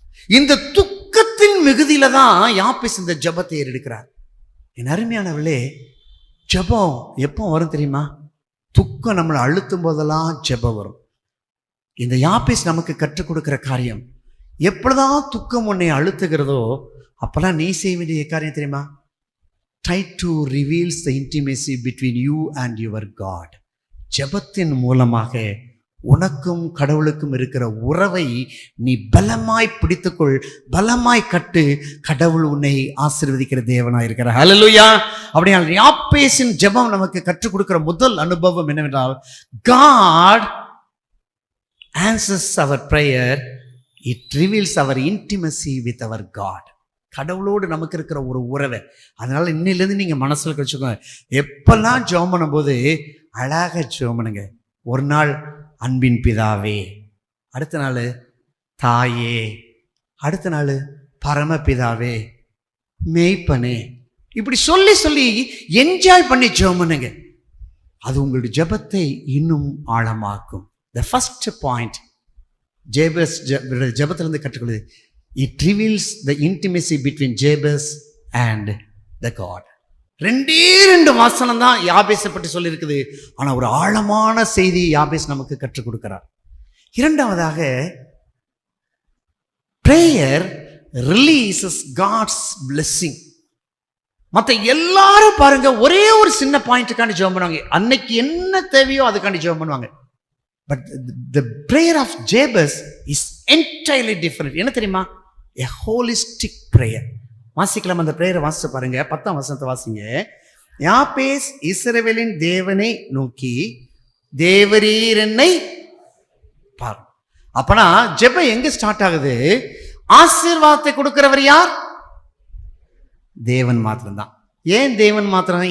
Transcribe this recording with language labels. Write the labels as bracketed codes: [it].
[ta] இந்த துக்கத்தின் மிகுதியில தான் யாபேஸ் இந்த ஜெபத்தை ஏறெடுக்கிறார். என் அருமையானவர்களே, ஜெபம் எப்போ வரும் தெரியுமா? துக்கம் நம்மளை அழுத்தும் போதெல்லாம் ஜெபம் வரும். இந்த யாபேஸ் நமக்கு கற்றுக் கொடுக்கிற காரியம், எப்பொழுதான் துக்கம் உன்னை அழுத்துகிறதோ அப்பெல்லாம் நீ செய்ய வேண்டிய காரியம் தெரியுமா? [en] Try to reveals the intimacy between you and your God. [ta] ஜெபத்தின் மூலமாக உனக்கும் கடவுளுக்கும் இருக்கிற உறவை நீ பலமாய் பிடித்துக்கொள், பலமாய் கட்டு. கடவுள் உன்னை ஆசீர்வதிக்கிற தேவனாய் இருக்கிறார். ஹல்லேலூயா. அப்படினால் யாபேசின் ஜெபம் நமக்கு கற்றுக் கொடுக்கிற முதல் அனுபவம் என்னவென்றால், [en] God answers our prayer. It reveals our intimacy with our God. [ta] கடவுளோடு நமக்கு இருக்கிற ஒரு உறவை. அதனால இன்னிலிருந்து நீங்க மனசுல வச்சுக்கோங்க, எப்பெல்லாம் ஜெபம் பண்ணும்போது அழகாக ஜெபம் பண்ணுங்க. ஒரு நாள் அன்பின் பிதாவே, அடுத்த நாள் தாயே, அடுத்த நாள் பரமபிதாவே, மேய்ப்பனே, இப்படி சொல்லி சொல்லி என்ஜாய் பண்ணி ஜெபம் பண்ணுங்க. அது உங்களுடைய ஜெபத்தை இன்னும் ஆழமாக்கும். [en] The first point [ta] ஜேபஸ் ஜெபத்திலிருந்து கற்றுக்கொள்வது, [en] it reveals the intimacy between Jabez and the God. [ta] 2 வசனம் தான் யாபேசை பற்றி சொல்லியிருக்குது. ஆனா ஒரு ஆழமான செய்தி யாபேஸ் நமக்கு கற்றுக் கொடுக்கிறார். [en] இரண்டாவதாக, prayer releases God's blessing. [ta] மற்ற எல்லாரும் பாருங்க ஒரே ஒரு சின்ன பாயிண்ட்டுக்காண்டி ஜெபம் பண்ணுவாங்க. அன்னைக்கு என்ன தேவையோ அதுக்காண்டி ஜெபம் பண்ணுவாங்க. [en] But the prayer of Jabez is entirely different. [ta] என்ன தெரியுமா? [en] a holistic prayer. [ta] வாசிக்கலாம், அந்த பிரேயரை வாசிச்சு பாருங்க. 10ஆம் வசனத்தை வாசிங்க. யாபேஸ் இஸ்ரவேலின் தேவனை நோக்கி, தேவரீர் என்னை பார். அப்பனா ஜெபம் எங்க ஸ்டார்ட் ஆகுது? ஆசீர்வாதத்தை கொடுக்கிறவர் யார்? தேவன் மாத்திரம்தான். ஏன் தேவன் மாத்திரம்?